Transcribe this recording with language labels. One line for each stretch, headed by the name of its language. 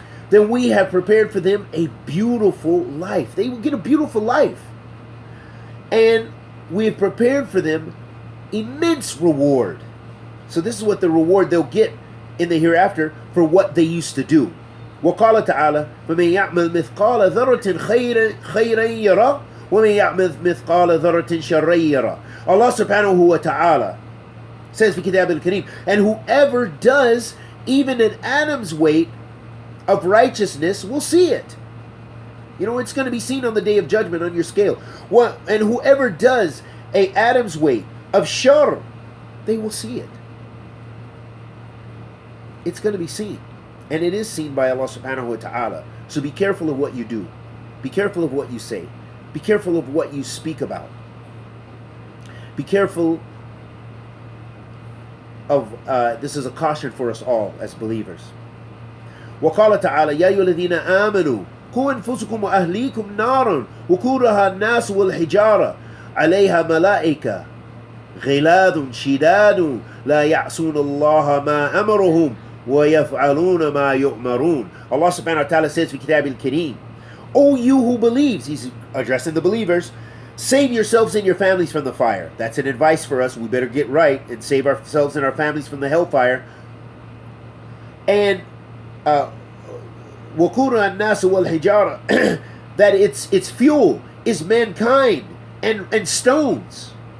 English: Then we have prepared for them a beautiful life. They will get a beautiful life. And we have prepared for them immense reward. So this is what the reward they'll get in the hereafter for what they used to do.
Arabic: وقال تعالى فمن يعمل مثقال ذرة خيرا يرى ومن يعمل مثقال ذرة شرا يرى.
English: Allah subhanahu wa ta'ala says in Kitab al-Kareem, and whoever does even an atom's weight of righteousness will see it. You know, it's going to be seen on the day of judgment on your scale. And whoever does a atom's weight of shar, they will see it. It's going to be seen. And it is seen by Allah subhanahu wa ta'ala. So be careful of what you do. Be careful of what you say. Be careful of what you speak about. Be careful of, this is a caution for us all as believers.
Arabic: وقال تعالى يا أيها الذين آمنوا قوا أنفسكم وأهليكم نارا وقودها الناس والحجارة عليها ملائكة غلاظ شداد لا يعصون الله ما أمرهم وَيَفْعَلُونَ مَا يُؤْمَرُونَ.
English: Allah subhanahu wa ta'ala says
Arabic: في كتاب الكريم,
English: O you who believes, he's addressing the believers, save yourselves and your families from the fire. That's an advice for us. We better get right and save ourselves and our families from the hellfire. And
Arabic: وَقُودُهَا النَّاسُ وَالْحِجَارَةِ
English: that its fuel is mankind and stones.